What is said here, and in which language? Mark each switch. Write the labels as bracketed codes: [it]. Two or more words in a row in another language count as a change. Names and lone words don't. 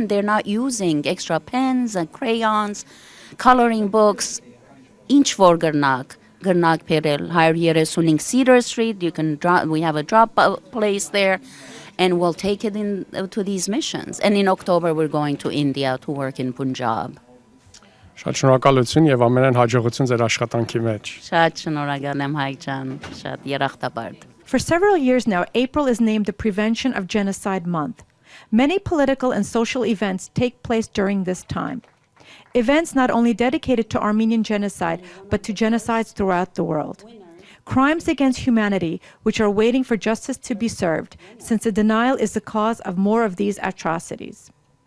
[en] They're not using extra pens and crayons, coloring books, inch for Gernak Perel, 135 Cedar Street. You can we have a drop place there, and we'll take it to these missions. And in October, we're going to India to work in Punjab. [hy] Շատ շնորհակալություն եւ ամենայն հաջողություն ձեր աշխատանքի մեջ։ Շատ շնորհակալ եմ Հայկ ջան, շատ երախտապարտ։ [en] For several years now, April is named the Prevention of Genocide Month. Many political and social events take place during this time. Events not only dedicated to Armenian genocide, but to genocides throughout the world. Crimes against humanity, which are waiting for justice to be served, since the denial is the cause of more of these atrocities.